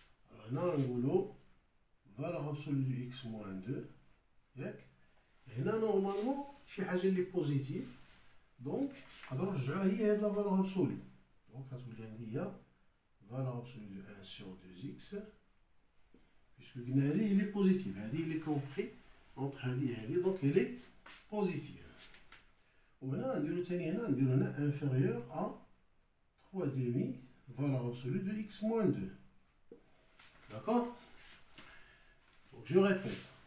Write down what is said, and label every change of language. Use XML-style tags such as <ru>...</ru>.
<fr>Alors, هنا نقولو valeur absolue de x moins 2.</fr> <ar>ياك؟ هنا normalement شي حاجة اللي بوزيتيف. دونك نقدرو نرجعوها هي هاد لا valeur absolue. دونك غتولي عندي هي</ar> <fr>valeur absolue de 1 sur 2x. Puisque il est positif, il est compris entre et donc il est positif. On a inférieur à 3 demi valeur absolue de x moins 2. D'accord? Donc je répète.</fr>